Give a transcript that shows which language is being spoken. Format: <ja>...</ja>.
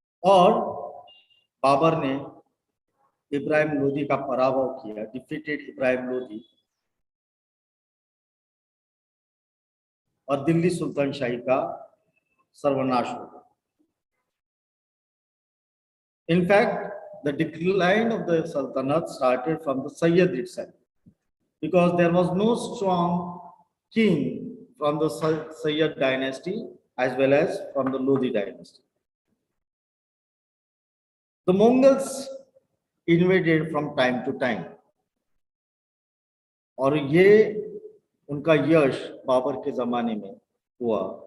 <hi>और बाबर ने इब्राहिम लोदी का पराभव किया, डिफीटेड इब्राहिम लोदी, और दिल्ली सुल्तान शाही का सर्वनाश हो गया।</hi> <en>In fact, the decline of the Sultanate started from the Sayyid itself, because there was no strong king from the Sayyid dynasty as well as from the Lodi dynasty. The Mongols invaded from time to time,</en> <hi>और ये उनका यश बाबर के जमाने में हुआ।</hi>